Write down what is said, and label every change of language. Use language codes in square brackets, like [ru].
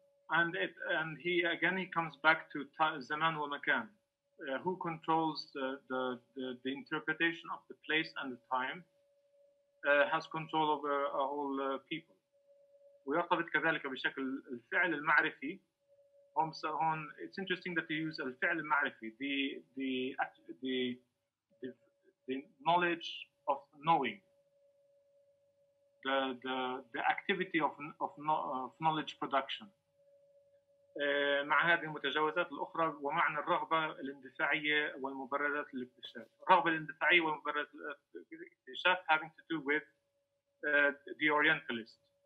[en] And he comes back to [ar] zaman wa makan. [en] Who controls the interpretation of the place and the time has control over a whole people. [ar] ويرتبط كذلك بشكل الفعل المعرفي. هون [en] it's interesting that you use [ar] الفعل المعرفي, [en] the knowledge of knowing, the activity of knowledge production. [ar] مع هذه المتجاوزات الأخرى ومعنى الرغبة الاندفاعية والمبررات للاكتشاف. الرغبة الاندفاعية والمبررات للاكتشاف [en] having to do with the Orientalist.